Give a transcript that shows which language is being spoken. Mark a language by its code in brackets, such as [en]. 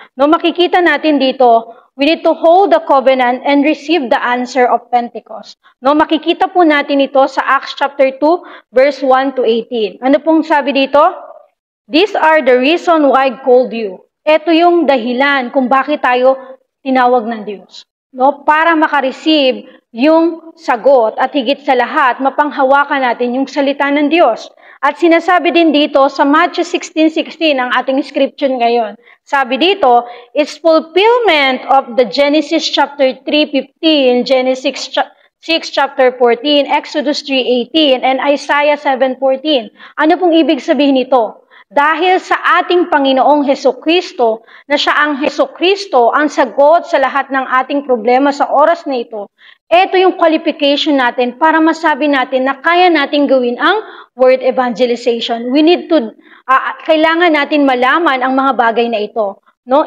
[tl] No, makikita natin dito, [en] we need to hold the covenant and receive the answer of Pentecost. [tl] No, makikita po natin ito sa Acts chapter 2, verse 1 to 18. Ano pong sabi dito? [en] These are the reason why I called you. [tl] Ito yung dahilan kung bakit tayo tinawag ng Diyos. No, para makareceive yung sagot at higit sa lahat, mapanghawakan natin yung salita ng Diyos. At sinasabi din dito sa Matthew 16:16, ang ating scripture ngayon. Sabi dito, [en] it's fulfillment of the Genesis chapter 3:15, Genesis 6 chapter 14, Exodus 3:18, and Isaiah 7:14. [tl] Ano pong ibig sabihin nito? Dahil sa ating Panginoong Hesukristo, na siya ang Hesukristo, ang sagot sa lahat ng ating problema sa oras na ito, ito yung qualification natin para masabi natin na kaya natin gawin ang word evangelization. [en] We need to, [tl] kailangan natin malaman ang mga bagay na ito. No?